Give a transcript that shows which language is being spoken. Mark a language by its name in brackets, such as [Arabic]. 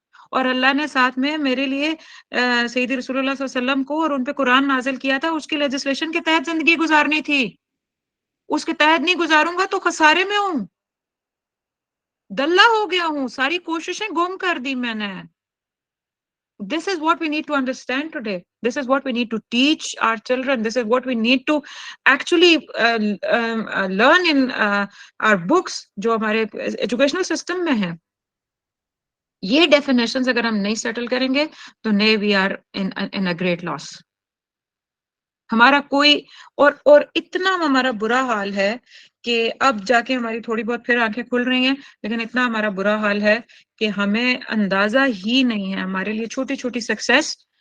[Urdu] اور اللہ نے ساتھ میں میرے لیے سیدی رسول اللہ صلی اللہ علیہ وسلم کو اور ان پہ قرآن نازل کیا تھا، اس کی لیجسلیشن کے تحت زندگی گزارنی تھی. اس کے تحت نہیں گزاروں گا تو خسارے میں ہوں، دلہ ہو گیا ہوں، ساری کوششیں گم کر دی میں نے. [English] This is what we need to understand today. This is what we need to teach our children. This is what we need to actually learn in our books [Urdu] جو ہمارے ایجوکیشنل سسٹم میں ہیں. یہ ڈیفینیشنز اگر ہم نہیں settle کریں گے تو [English] We are in a great loss. [Urdu] ہمارا کوئی اور اتنا ہمارا برا حال ہے کہ اب جا کے ہماری تھوڑی بہت پھر آنکھیں کھل رہی ہیں، لیکن اتنا ہمارا برا حال ہے کہ ہمیں اندازہ ہی نہیں ہے، ہمارے لیے چھوٹی چھوٹی سکسیس